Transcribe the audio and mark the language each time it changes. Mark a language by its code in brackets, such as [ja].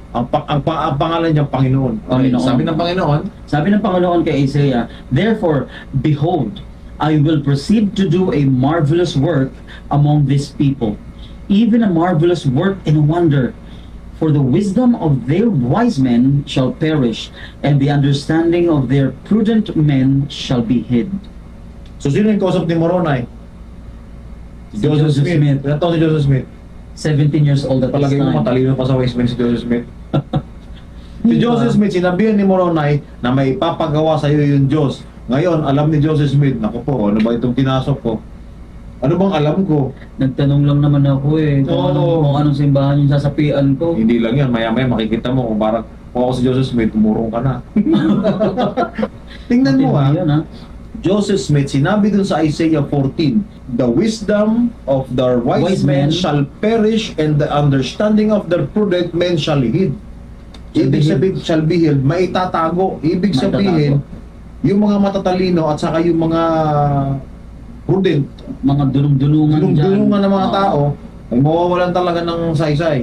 [tl] Ang pangalan niya Panginoon. Okay, Panginoon. sabi ng Panginoon, sabi ng Panginoon kay Isaiah, [en] therefore, behold, I will proceed to do a marvelous work among this people, even a marvelous work and a wonder. For the wisdom of their wise men shall perish, and the understanding of their prudent men shall be hid. [tl] so sino yung kausap ni Moroni? Si Joseph Smith. Ilan taon si Joseph Smith? [en] 17 years old at this [tl] Palagay mo [en] time. [tl] matalino pa sa wise men si Joseph Smith. Si Joseph Smith, sinabihan ni Moroni na may papagawa sa iyo yung Diyos. Ngayon, alam ni Joseph Smith, naku po, ano ba itong pinasok ko? Ano bang alam ko? Nagtanong lang naman ako eh, Oo. kung anong simbahan yung sasapian ko. Hindi lang yan, maya-maya makikita mo kung kung ako si Joseph Smith, tumurong ka na. Tingnan mo, ha. Matindi yun, ha? [en] Joseph Smith, [tl] sinabi dun sa [en] Isaiah 14, the wisdom of the wise Wise men men shall perish and the understanding of the prudent men shall hid. [tl] Ibig sabihin, [en] shall be hid, [tl] maitatago. Ibig sabihin, yung mga matatalino at saka yung mga prudent, Mga dunong-dunungan dyan. dunong-dunungan ng mga Oo. tao, ay mawawalan talaga ng saysay.